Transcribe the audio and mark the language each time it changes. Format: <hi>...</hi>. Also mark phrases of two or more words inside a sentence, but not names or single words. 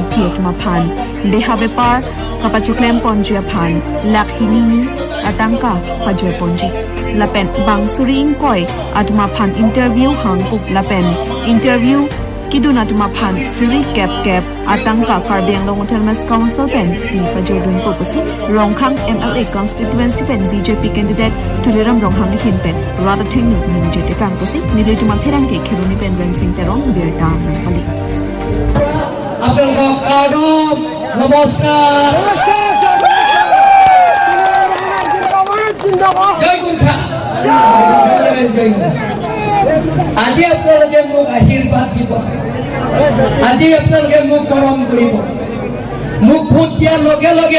<mjw>piet maphan behave par kapachuklem ponjia phan lakhini atangka pajoi ponji lapen bang suri inkoi atma phan interview hang pup lapen interview kiduna atma phan suri kep atangka Karbiang Long Autonomous Council pen pi pajoi dun popasi Rongkhang MLA constituency pen BJP candidate Tuliram Ronghang hin pen rada thing nu jete kang posi nile tuma pherang ke khiruni pen ren sing terong birta pali</mjw> <as>Abdul Qadir namaskar জয় গুরখা জয় আজি আপোনালোকে মোক আশীৰ্বাদ দিব আজি আপোনালোকে মোক মৰম কৰিব মোক ভোট দিয়াৰ লগে লগে</as>